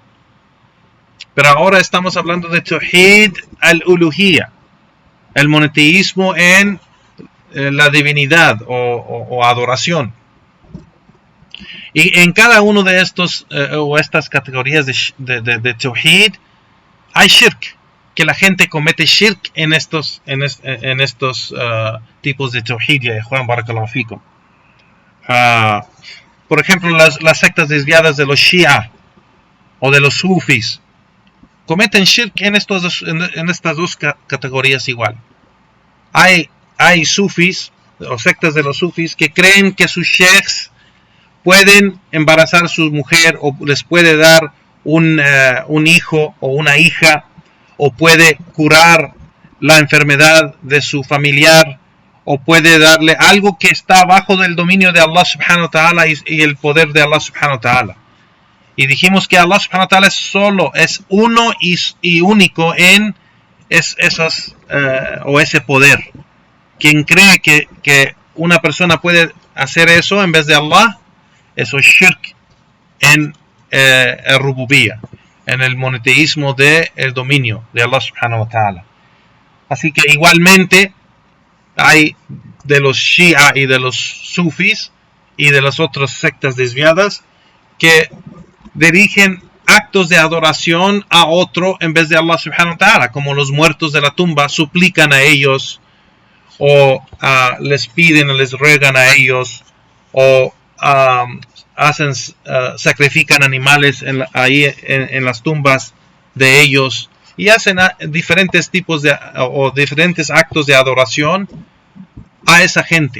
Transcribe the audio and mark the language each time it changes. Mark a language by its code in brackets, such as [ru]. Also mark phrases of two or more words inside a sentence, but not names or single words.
[es] Pero ahora estamos hablando de [ar] توحيد الألوهية, [es] el monoteísmo en la divinidad o adoración. Y en cada uno de estos o estas categorías de Tawhid hay shirk, que la gente comete shirk en estos tipos de Tawhid. Ya Juan, [ar] بارك الله فيكم. [es] Por ejemplo, las sectas desviadas de los Shia o de los Sufis cometen shirk en estas dos categorías igual. Hay Sufis o sectas de los Sufis que creen que sus sheikhs pueden embarazar a su mujer o les puede dar un hijo o una hija, o puede curar la enfermedad de su familiar, o puede darle algo que está bajo del dominio de Allah [ar] سبحانه وتعالى [es] y el poder de Allah [ar] سبحانه وتعالى. [es] Y dijimos que Allah [ar] سبحانه وتعالى [es] es uno y único en esos o ese poder. Quien cree que una persona puede hacer eso en vez de Allah, eso es shirk en el rububiyya, en el monoteísmo del dominio de Allah [ar] سبحانه وتعالى. [es] Así que igualmente hay de los Shia y de los Sufis y de las otras sectas desviadas que dirigen actos de adoración a otro en vez de Allah [ar] سبحانه وتعالى, [es] como los muertos de la tumba suplican a ellos, o les piden o les ruegan a ellos, o sacrifican animales en las tumbas de ellos, y hacen diferentes tipos o diferentes actos de adoración a esa gente.